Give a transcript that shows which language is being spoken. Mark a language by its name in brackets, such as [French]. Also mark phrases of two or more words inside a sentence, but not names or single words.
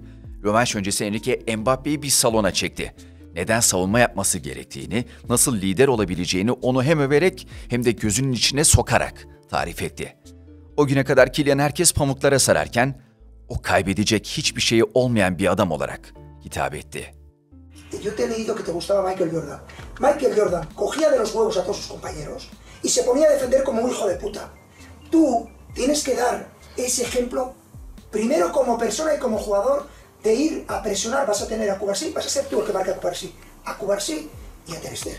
[Turkish] Rövanş öncesi Enrique Mbappe'yi bir salona çekti. Neden savunma yapması gerektiğini, nasıl lider olabileceğini onu hem överek hem de gözünün içine sokarak tarif etti. O güne kadar Kylian herkes pamuklara sararken, o kaybedecek hiçbir şeyi olmayan bir adam olarak hitap etti. [Spanish] Yo te he leído que te gustaba Michael Jordan. Michael Jordan cogía de los huevos a todos sus compañeros y se ponía a defender como un hijo de puta. Tú tienes que dar ese ejemplo primero como persona y como jugador de ir a presionar. Vas a tener a Cubarsí, vas a ser tú el que marque a Cubarsí y a Ter Stegen.